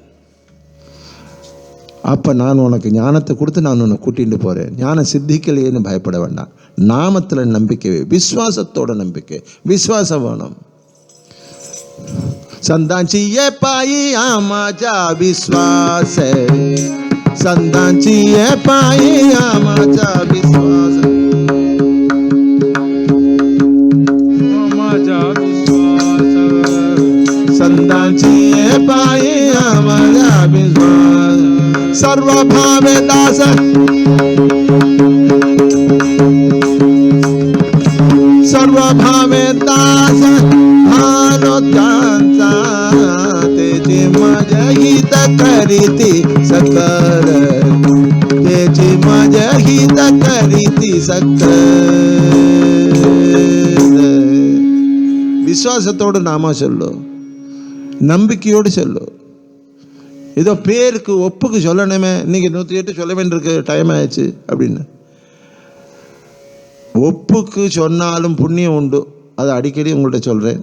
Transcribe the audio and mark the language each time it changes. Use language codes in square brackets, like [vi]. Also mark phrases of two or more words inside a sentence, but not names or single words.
[ta] அப்போ நான் உனக்கு ஞானத்தை கொடுத்து நான் உன்னை கூட்டிகிட்டு போகிறேன். ஞானம் சித்திக்கலையேன்னு பயப்பட வேண்டாம். நாமத்தில் நம்பிக்கை, விஸ்வாசத்தோட நம்பிக்கை, விஸ்வாசம் வேணும். [mr] संतांचिये पायी आमचा विश्वास संतांची पायी आमाचा विश्वास आमाचा विश्वास संतांची पायी आमाचा विश्वास सर्व भावे दास सर्व भावे दास भानोत्यांचा तेची माझ्या हित करीती सकल तेची माझ्या हित करीती सकल. [ta] விசுவாசத்தோடு நாம சொல்லு, நம்பிக்கையோடு சொல்லு. ஏதோ பேருக்கு ஒப்புக்கு சொல்லணுமே, இன்னைக்கு 108 சொல்ல வேண்டியிருக்கு, டைம் ஆயிடுச்சு அப்படின்னு. ஒப்புக்கு சொன்னாலும் புண்ணியம் உண்டு, அதை அடிக்கடி உங்கள்கிட்ட சொல்கிறேன்.